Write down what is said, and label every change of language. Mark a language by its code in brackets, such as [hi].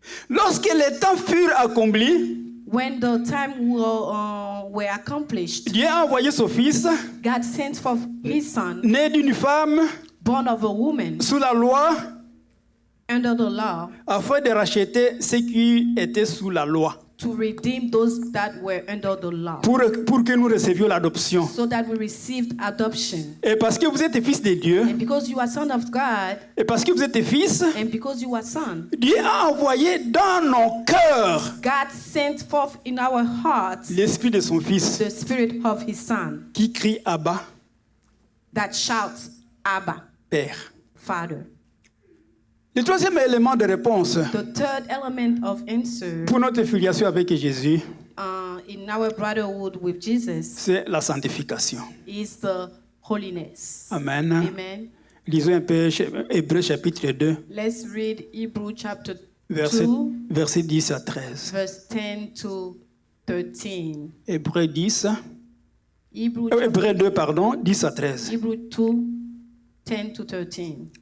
[fr] Lorsque les temps furent accomplis, [en] When the time were accomplished, [fr] Dieu a envoyé son fils, [en] God sent forth his son, [fr] né d'une femme [en] born of a woman, [fr] sous la loi, [en] under the law, [fr] afin de racheter ceux qui étaient sous la loi, [en] to redeem those that were under the law, [fr] pour que nous recevions l'adoption. [en] so that we received adoption. [fr] Et parce que vous êtes fils de Dieu, [en] And because you are son of God, [fr] et parce que vous êtes fils, [en] and because you are son, [fr] Dieu a envoyé dans nos cœurs [en] God sent forth in our hearts [fr] l'esprit de son fils [en] the spirit of his son [fr] qui crie Abba, [en] that shouts, Abba, [fr] Père. [en] Father. [fr] Le troisième élément de réponse [en] The third element of answer [fr] pour notre filiation avec Jésus, [en] in our brotherhood with Jesus [fr] c'est la sanctification. [en] is the holiness. [fr] Amen. [en] Amen. [fr] Lisons un peu Hébreux chapitre 2, [en] Let's read Hebrew chapter [fr] verset [en] 2, [fr] 10 à 13. [en] verse 10 to 13. [fr] Hébreux 10, [en] Hebrew, [fr] Hébreux 2, pardon, 10 à 13. [en] Hebrew 2, 10 to 13.